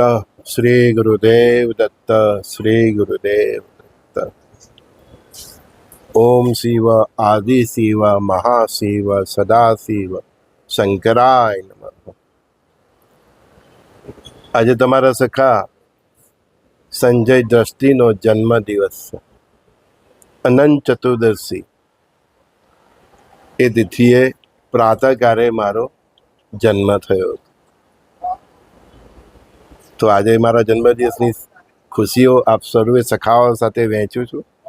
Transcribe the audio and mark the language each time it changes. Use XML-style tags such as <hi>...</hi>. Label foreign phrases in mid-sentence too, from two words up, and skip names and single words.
<sa>श्री गुरुदेव दत्त। श्री गुरुदेव दत्त। ओम शिव आदि शिव महाशिव सदाशिव शंकराय नमः।</sa> <gu>આજ તમારા સખા સંજય દ્રષ્ટિનો જન્મદિવસ છે। અનંત ચતુર્દશી એ તિથિએ પ્રાતઃકાળે મારો જન્મ થયો। તો આજે મારા જન્મદિવસની ખુશીઓ આપ સર્વે સખાઓ સાથે વહેંચું છું।</gu>